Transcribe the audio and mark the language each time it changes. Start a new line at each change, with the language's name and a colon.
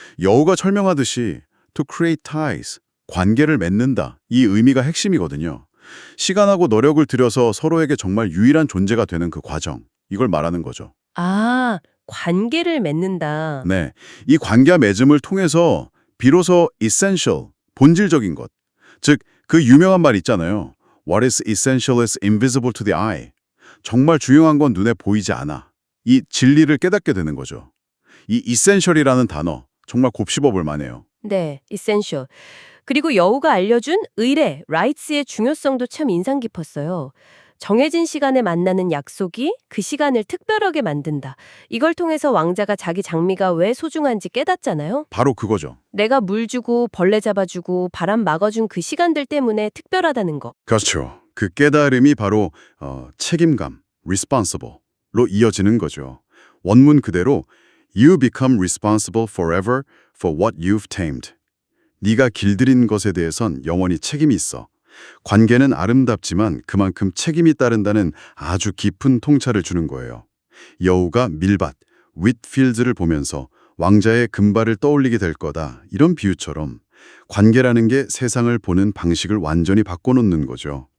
Korean: 여우가 설명하듯이
English: to create ties,
Korean: 관계를 맺는다, 이 의미가 핵심이거든요. 시간하고 노력을 들여서 서로에게 정말 유일한 존재가 되는 그 과정, 이걸 말하는 거죠. 관계를 맺는다. 네, 이 관계 맺음을 통해서 비로소 essential, 본질적인 것, 즉 그 유명한 말 있잖아요.
English: What is essential is invisible to the eye.
Korean: 정말 중요한 건 눈에 보이지 않아. 이 진리를 깨닫게 되는 거죠. 이 essential이라는 단어 정말 곱씹어 볼 만해요. 네, essential. 그리고 여우가 알려준 의례, rights의 중요성도 참 인상 깊었어요. 정해진 시간에 만나는 약속이 그 시간을 특별하게 만든다. 이걸 통해서 왕자가 자기 장미가 왜 소중한지 깨닫잖아요. 바로 그거죠. 내가 물 주고 벌레 잡아주고 바람 막아준 그 시간들 때문에 특별하다는 거. 그렇죠. 그 깨달음이 바로 책임감, responsible로 이어지는 거죠. 원문 그대로
English: You become responsible forever for what you've tamed.
Korean: 네가 길들인 것에 대해선 영원히 책임이 있어. 관계는 아름답지만 그만큼 책임이 따른다는 아주 깊은 통찰을 주는 거예요. 여우가 밀밭, 윗필드를 보면서 왕자의 금발을 떠올리게 될 거다. 이런 비유처럼 관계라는 게 세상을 보는 방식을 완전히 바꿔놓는 거죠.